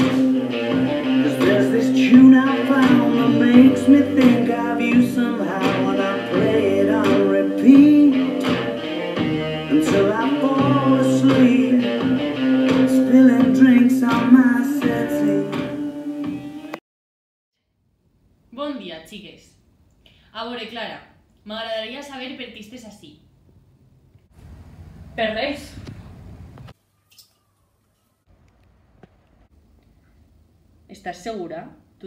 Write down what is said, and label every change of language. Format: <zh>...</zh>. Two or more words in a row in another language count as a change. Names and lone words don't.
<en>'Cause there's this tune I found that makes me think of you somehow, and I play it on repeat until I fall asleep, spilling drinks on my settee.</en> <ca>Bon dia, xiques. A veure, Clara, m'agradaria saber per què estàs ací. Per res. Estàs segura?</ca>